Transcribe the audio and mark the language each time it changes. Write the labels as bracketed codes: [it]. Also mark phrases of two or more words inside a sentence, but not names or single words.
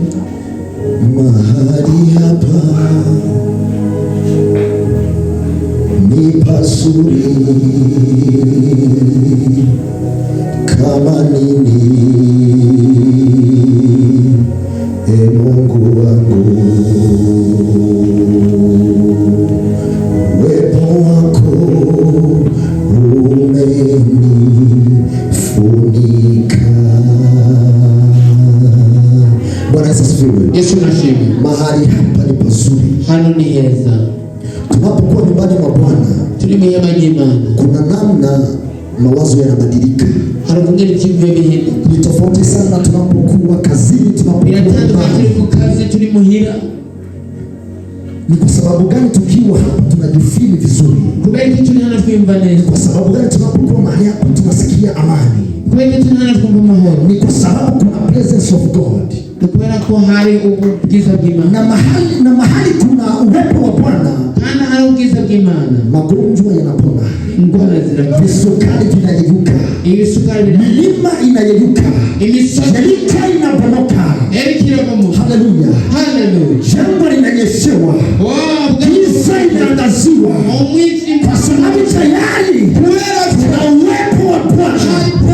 [sw] hapa ni pazuri kama nini, Mungu wangu, uwepo wako umenifunika. Bwana Yesu asifiwe. Yesu nasifiwe. Mahali hapa ni pazuri. [rw] Hano ni heza. [sw] Tunapokuwa nyumbani mwa Bwana, kuna namna mawazo yanabadilika. Ni tofauti sana tunapokuwa kazini, tunapokuwa ni kwa sababu gani tukiwa hapa tunajifili vizuri? Ni kwa sababu gani tunapokuwa mahali hapa tunasikia amani? Ni kwa sababu kuna [en] presence of God. [sw] Na mahali kuna uwepo wa Bwana, magonjwa yanapona, visukari vinayeyuka, milima inayeyuka, nyika inabomoka. Haleluya, jangwa linanyeshewa, giza inaangaziwa, kwa sababu tayari kuna uwepo wa Bwana.